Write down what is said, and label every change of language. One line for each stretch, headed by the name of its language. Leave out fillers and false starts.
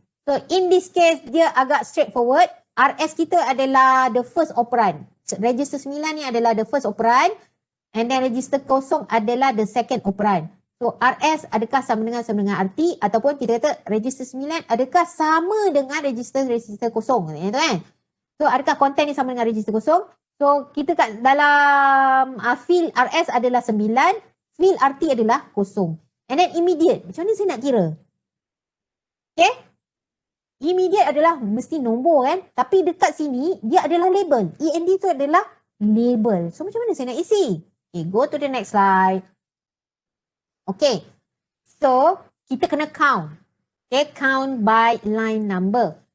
English: So in this case,
Malay: dia agak
English: straightforward. RS
Malay: kita adalah
English: the first operand. Register 9
Malay: ni adalah
English: the first operand. And then register
Malay: kosong adalah
English: the second operand. So RS
Malay: adakah sama dengan
English: RT?
Malay: Ataupun kita kata register 9 adakah sama dengan register kosong? Kan? So adakah konten ni sama dengan register kosong? So kita kat dalam field RS adalah 9. Field RT adalah kosong.
English: And then immediate.
Malay: Macam mana saya nak kira? Okay. Immediate adalah mesti nombor kan. Tapi dekat sini, dia adalah label. END tu adalah label. So macam mana saya nak isi?
English: Okay, go to the next slide. Okay. So,
Malay: kita kena
English: count. Okay, count by line number.